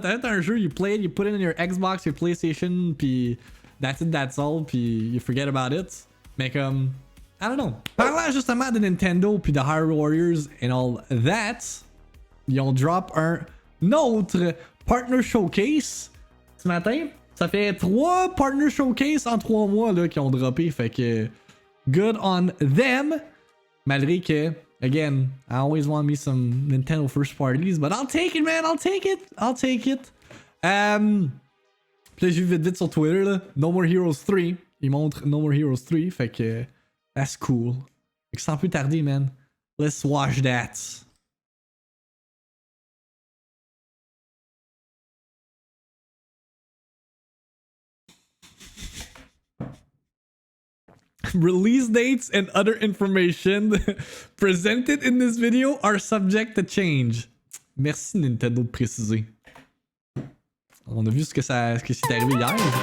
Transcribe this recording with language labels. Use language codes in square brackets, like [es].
[fr] T'as un jeu, [en] you play it, you put it in your Xbox, your PlayStation, puis that's it, that's all, puis you forget about it. [fr] Mais comme... [en] I don't know. [fr] Parlant justement de Nintendo puis de Hyrule Warriors [en] and all that, [fr] ils ont drop un autre Partner Showcase ce matin. Ça fait 3 Partner Showcase en 3 mois là, qui ont droppé. Fait que [en] good on them. [fr] Malgré que, [en] again, I always want me some Nintendo first parties, but I'll take it, man. I'll take it. I'll take it. [fr] Puis là, j'ai vu vite sur Twitter, là, No More Heroes 3. Ils montrent No More Heroes 3. Fait que [en] that's cool. [fr] Fait que sans plus tarder, man. [en] Let's watch that. Release dates and other information presented in this video are subject to change. [fr] Merci Nintendo de préciser. On a vu ce que c'est arrivé hier.